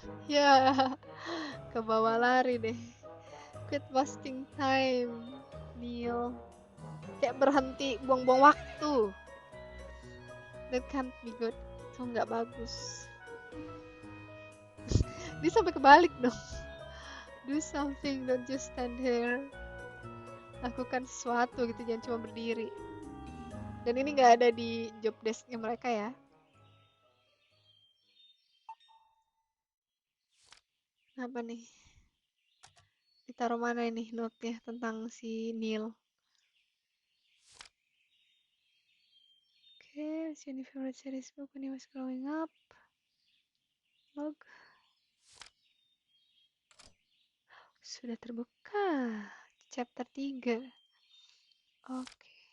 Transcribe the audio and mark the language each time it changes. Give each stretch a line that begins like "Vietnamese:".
Indonesian: Ya, ke bawah lari deh.
English: Quit wasting time, Neil.
Indonesian: Kayak berhenti buang-buang waktu.
English: That can't be good.
Indonesian: Itu nggak bagus. Dia sampai kebalik dong.
English: Do something, don't just stand here.
Indonesian: Lakukan sesuatu gitu, jangan cuma berdiri. Dan ini nggak ada di job desk-nya mereka ya. Apa nih? Ditaruh mana ini note-nya tentang si Neil?
English: Okay, it's your favorite series book when he was growing up. Log.
Indonesian: Sudah terbuka. Chapter 3. Oke.